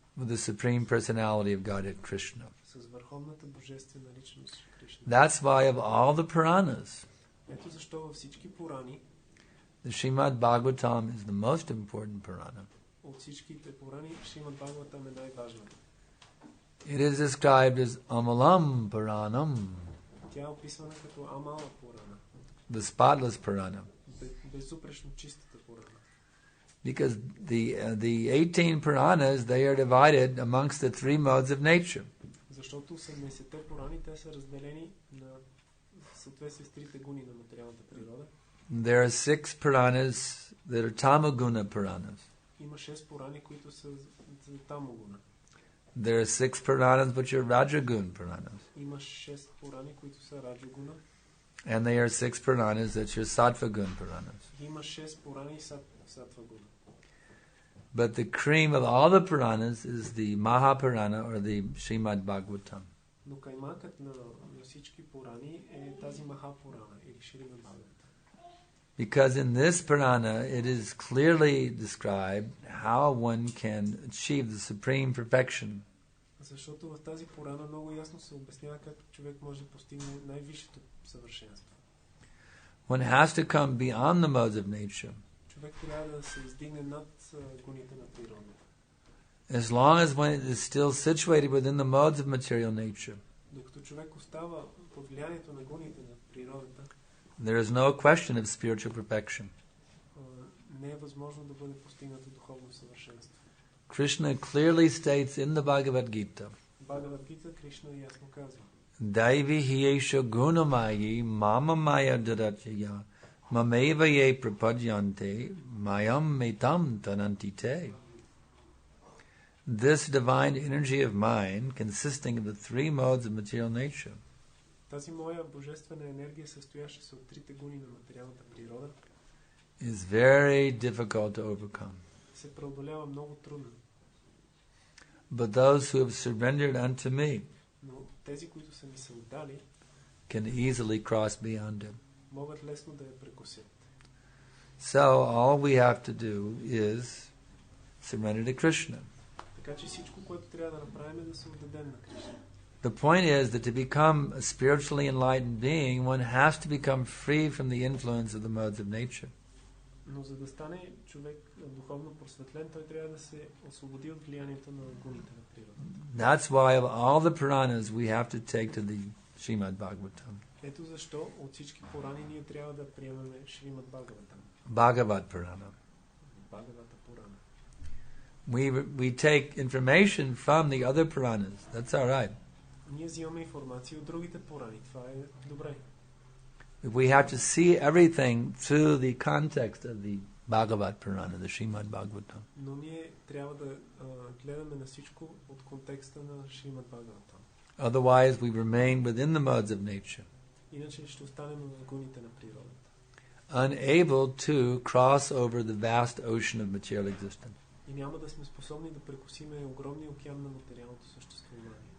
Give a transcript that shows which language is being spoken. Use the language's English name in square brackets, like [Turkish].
[English] with the Supreme Personality of Godhead Krishna. [Bulgarian] с върховната божествена личност Кришна. [English] That's why of all the Puranas, [Bulgarian] Ето защо във всички Пурани, [English] the Srimad Bhagavatam is the most important Purana. [Bulgarian] от всичките Пурани, Шримад Бхагаватам е най-важната. [English] It is described as Amalam Puranam, [Bulgarian] Тя е описвана като Амала Пурана, [English] the spotless Purana, [Bulgarian] безупречно чистата Пурана. [English] because the 18 Puranas, they are divided amongst the 3 modes of nature. [Bulgarian] Защото 18-те Пурани, те са разделени на съответствие с трите гуни на материалната природа. [English] There are 6 Puranas that are Tamaguna Puranas. [Bulgarian] Има 6 Пурани, които са за Тамогуна. [English] There are 6 Puranas which are Rajagun Puranas. [Bulgarian] Има 6 Пурани, които са Раджагуна. [English] And there are 6 Puranas that are Sattvagun Puranas. [Bulgarian] Има 6 Пурани Сатвагуна. [English] But the cream of all the Puranas is the Mahapurana or the Srimad Bhagavatam. [Bulgarian] Но каймакът на всички Пурани е тази Махапурана или Шримад Бхагаватам. [English] Because in this Purana it is clearly described how one can achieve the supreme perfection. [Bulgarian] Защото в тази Пурана много ясно се обяснява как човек може да постигне най-висшето съвършенство. [English] One has to come beyond the modes of nature. [Bulgarian] Човек трябва да се издигне над гоните на природата. [English] As long as one is still situated within the modes of material nature, [Bulgarian] Докато човек остава под влиянието на гоните на природата, [English] there is no question of spiritual perfection. [Bulgarian] не е възможно да бъде постигнато духовно съвършенство. [English] Krishna clearly states in the Bhagavad Gita, [Bulgarian] Бхагавад Гита Кришна ясно казва: [Sanskrit] Daivi hiesha gunamayi mama maya dadatya mameva ye prapadyante mayam metam tanantite. [English] This divine energy of mine, consisting of the 3 modes of material nature, [Bulgarian] Тази моя божествена енергия, състояща се от трите гуни на материалната природа, [English] is very difficult to overcome. [Bulgarian] се преодолява много трудно. [English] But those who have surrendered unto me [Bulgarian] Но тези, които са ми се отдали, [English] can easily cross beyond it. [Bulgarian] могат лесно да я прекусят. [English] So all we have to do is surrender to Krishna. [Bulgarian] Така че всичко, което трябва да направим, е да се отдадем на Кришна. [English] The point is that to become a spiritually enlightened being, one has to become free from the influence of the modes of nature. [Bulgarian] Но за да стане човек духовно просветлен, той трябва да се освободи от влиянието на гуните на природата. [English] That's why of all the Puranas we have to take to the Srimad Bhagavatam. [Bulgarian] Ето защо от всички Пурани ние трябва да приемаме Шримад Бхагаватам. [English] Bhagavad Purana. [Bulgarian] Бхагавата Пурана. [English] We take information from the other Puranas. That's all right. [Bulgarian] Ние взимаме информация от другите Пурани. Това е добре. [English] We have to see everything through the context of the Bhagavad Purana, the Srimad Bhagavatam. [Bulgarian] Но ние трябва да гледаме на всичко от контекста на Шримад Бхагаватам. [English] Otherwise, we remain within the modes of nature. [Bulgarian] Иначе ще останем в загоните на природата. [English] Unable to cross over the vast ocean of material existence. [Bulgarian] И няма да сме способни да прекусиме огромния океан на материалното съществуване.